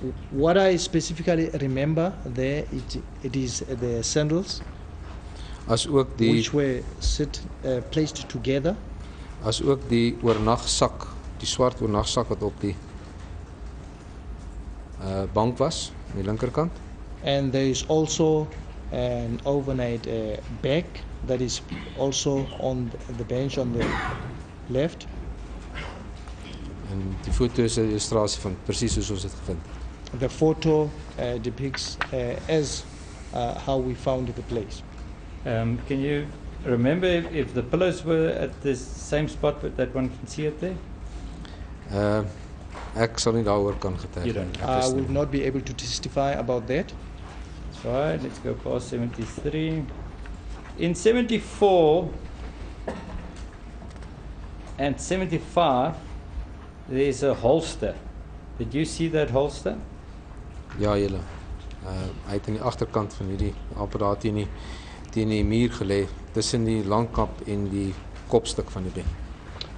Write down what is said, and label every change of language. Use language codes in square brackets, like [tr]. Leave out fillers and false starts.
[en] What I specifically remember there, it is the sandals [af] As ook die [en] which were placed together, [af] as ook die oornagsak, die swart oornagsak wat op die bank was aan die linkerkant. [en] and there is also an overnight bag that is also on the bench on the left. [af] En die foto is 'n illustrasie van presies soos ons dit gevind het. [en] The photo depicts as how we found the place. Can you remember if the pillows were at the same spot that one can see it there? [af] Ek sal nie daaroor kan getuig. [en] You don't. [af] Ek [en] I [af] is [en] will [af] nie- [en] not be able to testify about that. Right, let's go past 73. In 74 and 75, there's a holster. Did you see that holster? [af] Ja, julle. Hy het aan die agterkant van hierdie apparaat teen die muur gelê tussen die langkap en die kopstuk van die bed.